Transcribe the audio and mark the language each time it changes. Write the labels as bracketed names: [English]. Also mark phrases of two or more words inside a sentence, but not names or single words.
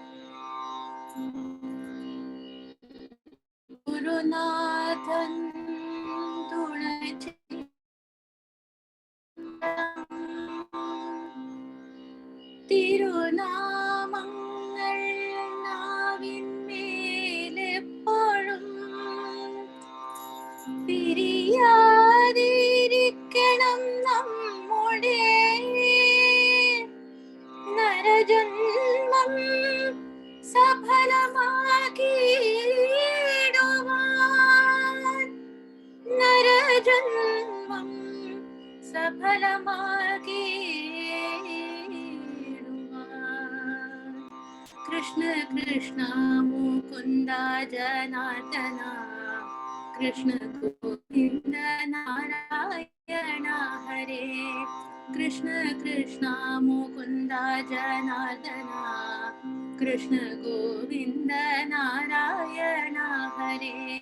[Malayalam] Gurunathan തിരുനാമങ്ങൾ നാവിന്മേലെപ്പോഴും പിരിയാതിരിക്കണം നമ്മുടെ നരജന്മം സഫലമാക്കിയിടുവാൻ നരജന്മം ജന്മം സഫലമാകേ കൃഷ്ണ [Sanskrit] कृष्ण मुकुन्द जनार्दना कृष्ण गोविन्द नारायण हरे कृष्ण कृष्ण मुकुन्द जनार्दना कृष्ण गोविन्द नारायण हरे